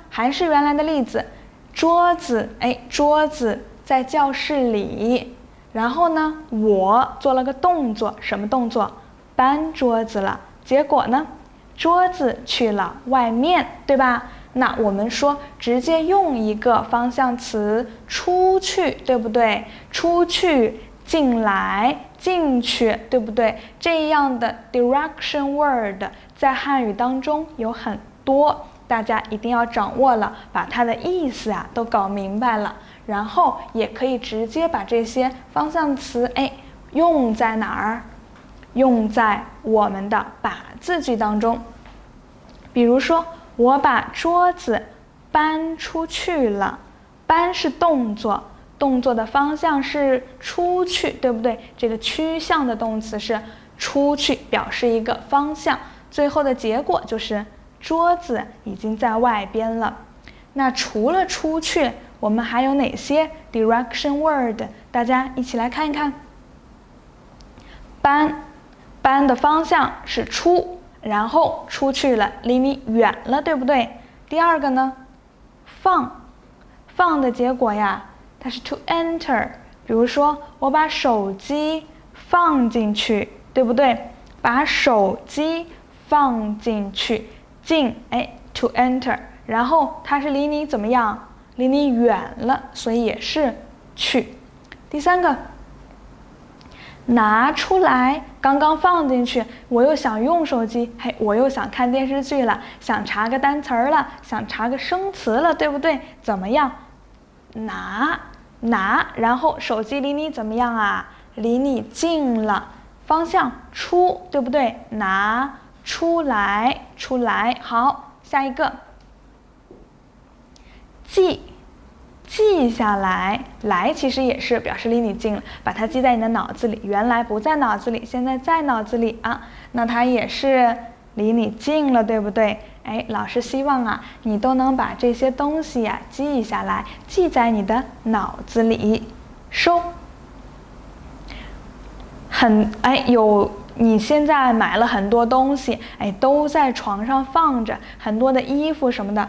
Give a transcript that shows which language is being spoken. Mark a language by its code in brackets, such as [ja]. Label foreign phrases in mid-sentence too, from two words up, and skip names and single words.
[zh] 還是原來的例子，桌子，哎，桌子在教室裡，然後呢，我做了個動作，什麼動作？搬桌子了。結果呢？桌子去了外面，对吧？那我們說直接用一個方向詞出去，對不對？出去、進來、進去，對不對？這樣的 [en] direction word [zh] 在漢語當中有很多，大家一定要掌握了，把它的意思啊都搞明白了，然後也可以直接把這些方向詞哎用在哪兒？用在我們的把字句當中。比如說，我把桌子搬出去了。搬是動作，动作的方向是出去，對不对？這個趨向的動詞是出去，表示一個方向。最後的結果就是桌子已經在外邊了。那除了出去，我們還有哪些 [en] direction word？ [zh] 大家一起來看一看。搬，搬的方向是出，然後出去了，離你遠了，對不對？第二個呢，放，放的結果呀，它是 [en] to enter。 [zh] 比如說，我把手機放進去，對不对？把手機放進去，進，哎 ， [en] to enter。 [zh] 然後它是離你怎麼樣？離你遠了，所以也是去。第三個，拿出來，剛剛放進去，我又想用手機，嘿，我又想看電視劇了，想查個單詞兒了，想查個生詞了，對不對？怎麼樣？拿，然後手機離你怎麼樣啊？離你近了，方向出，對不對？拿出來，出來。好，下一個，記下來，來其實也是表示離你近了，把它記在你的腦子裡，原來不在腦子裡，現在在腦子裡啊，那它也是離你近了，對不對？哎，老師希望啊，你都能把這些東西呀記下來，記在你的腦子裡。收，有你現在買了很多東西，哎，都在床上放着，很多的衣服什麼的。